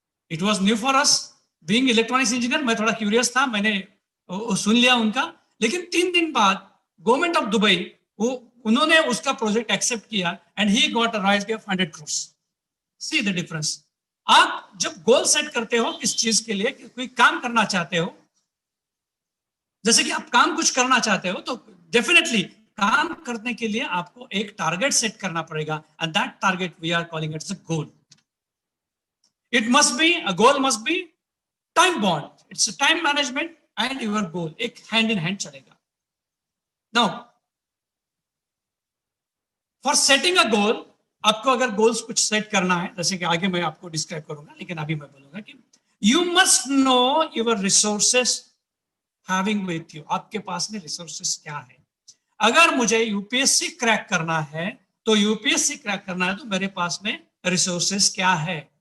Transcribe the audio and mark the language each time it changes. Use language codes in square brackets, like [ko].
[en] It was new for us being electronics engineer. [hi] मैं थोड़ा curious था, मैंने सुन लिया उनका, लेकिन 3 दिन बाद गवर्नमेंट ऑफ दुबई उन्होंने उसका प्रोजेक्ट एक्सेप्ट किया [en] And he got a royalty of 100 crores. See the difference. [hi] आप जब गोल सेट करते हो किस चीज के लिए, कोई काम करना चाहते हो, जैसे कि आप काम कुछ करना चाहते हो, तो डेफिनेटली काम करने के लिए आपको एक टारगेट सेट करना पड़ेगा, [en] And that target we are calling it's a goal. It must be, a goal must be time bound. It's a time management and your goal. [hi] एक hand in hand चलेगा. [en] Now, for setting a goal, [hi] आपको अगर goals कुछ set करना है, जैसे कि आगे मैं आपको describe करूंगा, लेकिन अभी मैं बोलूंगा कि [en] you must know your resources having with you. [hi] आपके पास में resources क्या है? अगर मुझे यूपीएससी क्रैक करना है तो यूपीएससी क्रैक करना है तो मेरे पास में resources क्या है?